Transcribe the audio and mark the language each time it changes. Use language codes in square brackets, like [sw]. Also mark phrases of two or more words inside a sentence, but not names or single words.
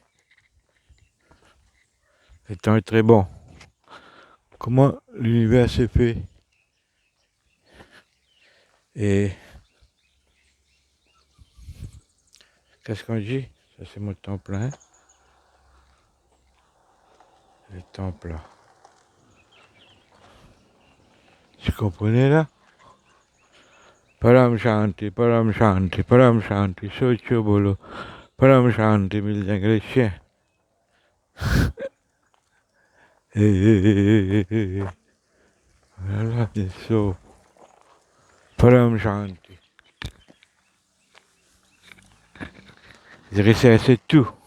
[fr] le temps est très bon, comment l'univers s'est fait, et qu'est-ce qu'on dit, ça c'est mon temple, hein, le temple là, tu comprenez là? [hi] परम शांति, परम शांति, परम शांति, सोचो बोलो, परम शांति, [fr] mille les chiens. Voilà, [hi] so, परम शांति. [fr] J'ai recherché tout.